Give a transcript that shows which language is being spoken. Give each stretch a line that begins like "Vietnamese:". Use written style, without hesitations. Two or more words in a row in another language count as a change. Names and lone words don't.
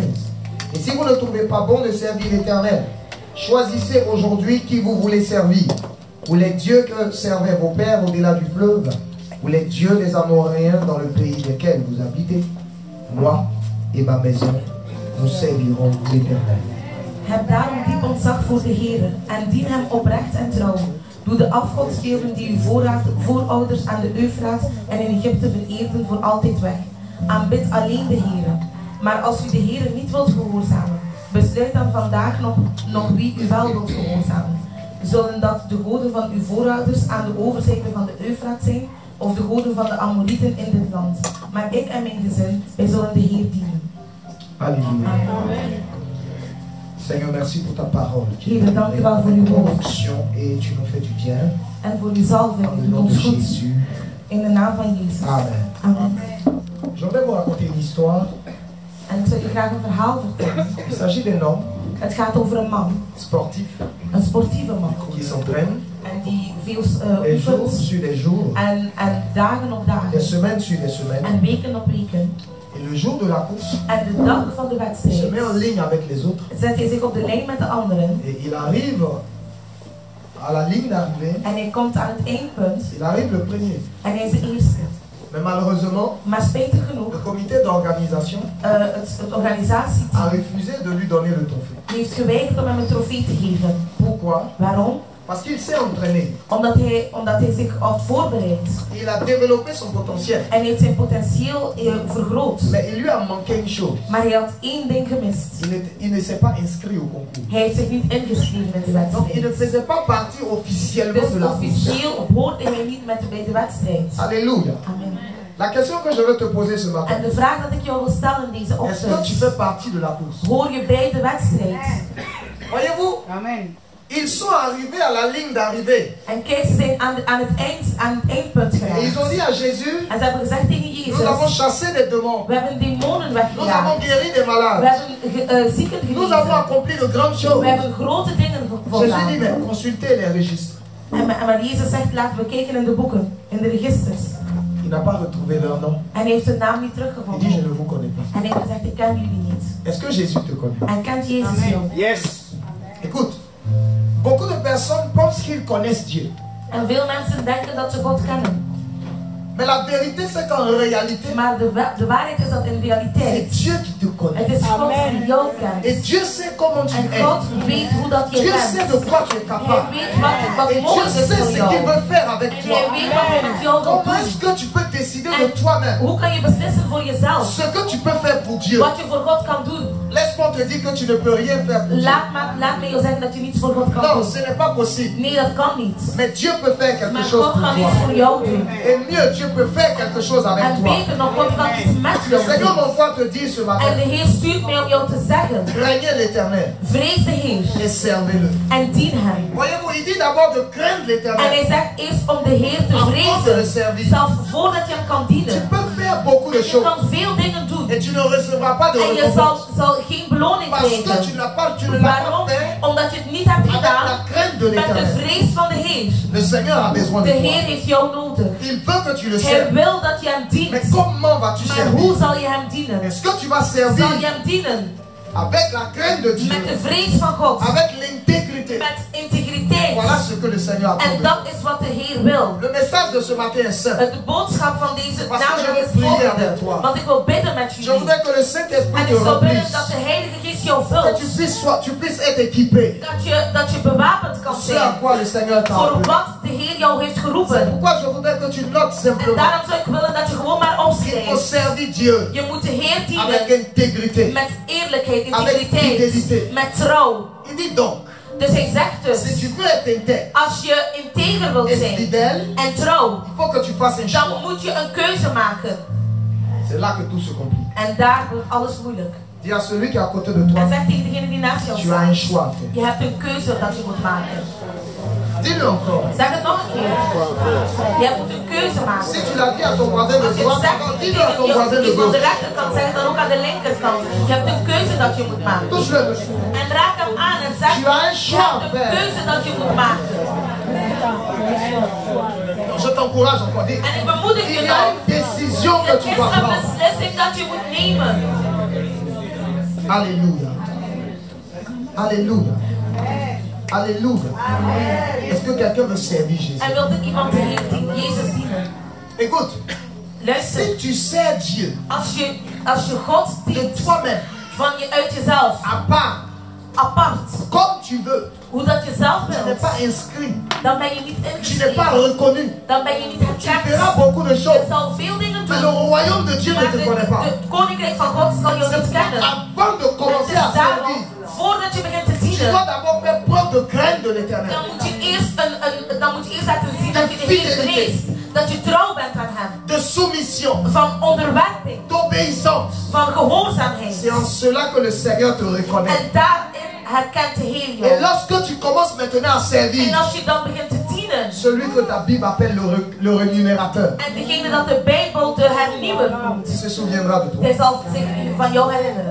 French: Et si vous ne trouvez pas bon de servir l'Éternel, choisissez aujourd'hui qui vous voulez servir. Ou les dieux que servaient vos pères au-delà du fleuve, ou les dieux des Amoréens dans le pays desquels vous habitez. Moi et ma maison, nous servirons l'Éternel.
Dutch: Heb daarom diep ontzag voor de Heer en dien hem oprecht en trouw. Doe de afgodsbeelden die uw voorouders aan de Eufraat en in Egypte vereerden voor altijd weg. Aanbid alleen de Heer. Maar als u de Heer niet wilt gehoorzamen, besluit dan vandaag nog wie u wel wilt gehoorzamen. Zullen dat de goden van uw voorouders aan de overzijde van de Eufraat zijn, of de goden van de Amorieten in dit land? Maar ik en mijn gezin, wij zullen de Heer dienen.
French: Alléluia. Amen. Seigneur, merci pour ta parole.
Dutch: Heer, dank u wel voor uw woord.
French: Et tu nous fais du bien.
Dutch: En voor uw zalving,
French: Dans le
Dutch: doet
French: nom de
Dutch: ons goed.
French: Jésus.
Dutch: In de naam van Jezus. Amen. Amen.
French: J'aimerais vous raconter une histoire.
Dutch: En ik zou je graag een verhaal vertellen.
French: Il s'agit d'un homme
Dutch: Het gaat over een man,
French: sportif
Dutch: een sportieve man.
French: qui s'entraîne
Dutch: En die veel
French: des jours
Dutch: oefent.
French: sur des jours,
Dutch: En dagen op
French: des
Dutch: dagen.
French: semaines sur des semaines.
Dutch: En weken op weken.
French: Et le jour de la course,
Dutch: En de dag van de
French: il se met en
Dutch: wedstrijd
French: ligne avec les autres.
Dutch: zet hij zich op de lijn met de anderen.
French: Et il arrive à la ligne d'arrivée.
Dutch: En hij komt aan het eindpunt.
French: Il arrive le premier.
Dutch: En hij is de eerste.
French: Mais malheureusement,
Dutch: Maar spijtig genoeg,
French: le comité d'organisation
Dutch: het organisatieteam
French: a refusé de lui donner le trophée.
Dutch: heeft geweigerd om hem een trofee te geven.
French: Pourquoi?
Dutch: Waarom?
French: Parce qu'il s'est entraîné.
Dutch: Omdat hij zich had voorbereid.
French: Il a développé son potentiel.
Dutch: En hij heeft zijn potentieel vergroot.
French: Mais il lui a manqué une chose.
Dutch: Maar hij had één ding gemist.
French: Il ne s'est pas inscrit au concours.
Dutch: Hij heeft zich niet ingeschreven in de
French: Donc il ne
Dutch: wedstrijd.
French: faisait pas partie officiellement
Dutch: Dus
French: de la course.
Dutch: officieel hoorde hij niet bij de wedstrijd.
French: Alléluia. Amen. La question que je veux te poser ce matin.
Dutch: En de vraag dat ik jou wil stellen deze
French: Est-ce que tu
Dutch: ochtend.
French: fais partie de la course?
Dutch: Hoor je bij de wedstrijd?
French: Voyez-vous? Amen. Ils sont arrivés à la ligne d'arrivée.
Dutch: En kijk, ze zijn aan het eindpunt
French: Et ils ont
Dutch: geraakt.
French: dit à Jésus,
Dutch: En ze hebben gezegd tegen
French: nous avons
Dutch: Jezus,
French: chassé des démons.
Dutch: we hebben demonen
French: Nous avons
Dutch: weggejaagd.
French: guéri des
Dutch: We
French: malades.
Dutch: hebben zieken
French: Nous avons
Dutch: genezen.
French: accompli de grandes choses.
Dutch: We hebben grote dingen
French: Jésus dit,
Dutch: gedaan.
French: mais consultez les registres.
Dutch: Maar Jezus zegt, laten we kijken in de boeken, in de registers.
French: Il n'a pas retrouvé leur nom.
Dutch: En hij heeft hun naam niet
French: Il dit, je
Dutch: teruggevonden.
French: ne vous connais pas.
Dutch: En hij heeft gezegd, ik ken jullie niet.
French: Est-ce que Jésus te connaît?
Dutch: En kent Jezus jou? Yes.
French: Écoute, beaucoup de personnes pensent qu'ils connaissent Dieu.
Dutch: En veel mensen denken dat ze God kennen.
French: Mais la vérité, c'est qu'en réalité,
Dutch: Maar de waarheid is dat in
French: c'est
Dutch: realiteit,
French: Dieu qui te connaît.
Dutch: het is God die jou
French: Et
Dutch: kent.
French: Dieu sait comment tu
Dutch: En
French: es.
Dutch: God weet hoe dat je
French: Dieu sait
Dutch: bent.
French: de quoi tu es
Dutch: Hij
French: capable.
Dutch: weet
French: Et
Dutch: wat
French: Dieu
Dutch: mogelijk
French: sait
Dutch: is
French: ce
Dutch: voor
French: qu'il
Dutch: jou.
French: veut faire avec
Dutch: En
French: toi.
Dutch: hij weet wat hij met jou wil
French: Comment est-ce
Dutch: doen.
French: que tu peux décider de toi-même
Dutch: Hoe kan je beslissen voor jezelf?
French: ce que tu peux faire pour Dieu?
Dutch: Wat je voor God kan doen?
French: Laisse-moi te dire que tu ne peux rien faire pour Dieu.
Dutch: Laat me jou zeggen dat je niets voor God kan
French: Non,
Dutch: doen.
French: ce n'est pas possible.
Dutch: Nee, dat kan niet.
French: Mais Dieu peut faire quelque
Dutch: Maar
French: chose
Dutch: God
French: pour
Dutch: kan
French: toi.
Dutch: iets voor jou doen.
French: Et mieux, Dieu peut faire quelque chose avec
Dutch: En
French: toi.
Dutch: beter nog, God kan iets met
French: Le
Dutch: jou
French: Seigneur
Dutch: doen.
French: m'envoie te dire ce
Dutch: En
French: matin,
Dutch: de Heer stuurt mij om jou te zeggen,
French: craignez l'Éternel
Dutch: vrees de Heer
French: et servez-le.
Dutch: en dien hem.
French: Voyez-vous, il dit d'abord de craindre
Dutch: En
French: l'Éternel.
Dutch: hij zegt eerst om de Heer te
French: Avant de le
Dutch: vrezen,
French: servir.
Dutch: zelfs voordat je hem kan
French: Tu
Dutch: dienen.
French: peux faire beaucoup de
Dutch: Je
French: choses
Dutch: kan veel dingen doen.
French: et tu ne recevras recevras pas de
Dutch: En je
French: récompense.
Dutch: zal geen beloning
French: Parce que tu
Dutch: krijgen.
French: ne l'as pas
Dutch: Waarom?
French: fait
Dutch: Omdat je het niet hebt
French: avec la
Dutch: gedaan
French: crainte de
Dutch: met de
French: l'Éternel.
Dutch: vrees van de Heer.
French: Le Seigneur a besoin
Dutch: De
French: de
Dutch: Heer
French: toi.
Dutch: heeft jou nodig.
French: Il veut que tu le
Dutch: Hij
French: serves.
Dutch: wil dat je hem
French: Mais
Dutch: dient.
French: comment vas-tu
Dutch: Maar hoe
French: servir?
Dutch: zal je hem dienen?
French: Est-ce que tu vas
Dutch: Zal
French: servir
Dutch: je hem dienen?
French: avec la crainte de Dieu,
Dutch: Met de vrees van God.
French: avec l'intégrité?
Dutch: Met integriteit.
French: Voilà ce que le Seigneur attend.
Dutch: En dat is wat de Heer wil.
French: Le message de ce matin est simple.
Dutch: De boodschap van deze
French: Parce que je
Dutch: namiddag
French: veux
Dutch: is
French: prier avec toi.
Dutch: volgende. Want ik wil bidden met
French: Je
Dutch: jullie.
French: voudrais que le Saint-Esprit
Dutch: En
French: te
Dutch: ik zou willen
French: remplisse.
Dutch: dat de Heilige Geest jou
French: Que
Dutch: vult.
French: tu puisses être équipé.
Dutch: Dat je bewapend kan
French: Ce à
Dutch: zijn.
French: quoi le Seigneur t'a
Dutch: Voor
French: appelé.
Dutch: wat de Heer jou heeft
French: C'est
Dutch: geroepen.
French: pourquoi je voudrais que tu notes
Dutch: En
French: simplement.
Dutch: daarom zou ik willen dat je gewoon maar
French: Il faut
Dutch: opschrijft.
French: servir Dieu
Dutch: Je moet de Heer
French: avec
Dutch: dienen
French: intégrité.
Dutch: met eerlijkheid,
French: Avec fidélité.
Dutch: integriteit, met trouw.
French: Il dit donc,
Dutch: Dus hij zegt
French: si
Dutch: dus,
French: tu veux être intègre
Dutch: als je integer wilt
French: et
Dutch: zijn
French: fidèle,
Dutch: en trouw,
French: il faut que tu fasses un choix.
Dutch: dan moet je een keuze maken.
French: C'est là que tout se complique.
Dutch: En daar wordt alles moeilijk.
French: Dis à celui qui est à côté de toi,
Dutch: En zeg tegen degene die naast jou
French: tu as un
Dutch: staat,
French: choix à faire.
Dutch: je hebt een keuze dat je moet maken.
French: Dis-le encore.
Dutch: Zeg het nog een keer. Je moet een keuze maken.
French: Si tu l'as dit à ton voisin de
Dutch: Als je het
French: droite,
Dutch: zegt
French: alors dis-le à ton
Dutch: tegen
French: voisin de
Dutch: die van de
French: gauche.
Dutch: rechterkant, zeg het dan ook aan de linkerkant. Je hebt een keuze dat je moet maken.
French: Touche-le dessus.
Dutch: En raak hem aan en zeg,
French: Tu as un
Dutch: je
French: choix à
Dutch: hebt een
French: faire.
Dutch: keuze dat je moet maken.
French: Je t'encourage encore. Dis,
Dutch: En ik bemoedig
French: il
Dutch: je
French: y a
Dutch: dan.
French: une décision que
Dutch: Het
French: tu
Dutch: is
French: dois
Dutch: een
French: prendre.
Dutch: beslissing dat je moet nemen.
French: Alléluia. Alléluia. Alléluia. Est-ce que quelqu'un veut servir Jésus?
Dutch: En wilt ik iemand de Heer dienen, Jezus dienen?
French: Écoute,
Dutch: Luister,
French: si tu sers Dieu
Dutch: als je God
French: de
Dutch: dient
French: toi-même,
Dutch: van je uit jezelf,
French: à part,
Dutch: apart,
French: comme tu veux,
Dutch: hoe dat je zelf
French: tu n'es
Dutch: wilt,
French: pas inscrit,
Dutch: dan ben je niet
French: tu n'es pas
Dutch: ingeschreven.
French: reconnu,
Dutch: Dan ben je niet
French: tu verras
Dutch: herkend.
French: beaucoup de
Dutch: Je
French: choses,
Dutch: zal veel dingen
French: mais le
Dutch: doen,
French: royaume de Dieu ne
Dutch: maar
French: te connaît pas.
Dutch: het koninkrijk van God zal je
French: C'est
Dutch: niet
French: pourquoi
Dutch: kennen.
French: avant de
Dutch: Het
French: commencer
Dutch: is
French: à
Dutch: daarom,
French: servir,
Dutch: voordat je begint te
French: tu
Dutch: dienen,
French: dois d'abord faire preuve de crainte de l'éternel.
Dutch: dan moet je eerst laten zien dat je de Heer vreest. Dat je trouw bent aan hem.
French: De soumission,
Dutch: Van onderwerping.
French: d'obéissance.
Dutch: Van gehoorzaamheid.
French: C'est en cela que le Seigneur te reconnaît.
Dutch: En daarin herkent de Heer
French: Et
Dutch: jou.
French: lorsque tu commences maintenant à servir,
Dutch: En als je dan begint te dienen.
French: celui que ta Bible appelle le rémunérateur,
Dutch: En degene dat de Bijbel de hernieuwer noemt.
French: il se souviendra de toi.
Dutch: Hij zal zich van jou herinneren.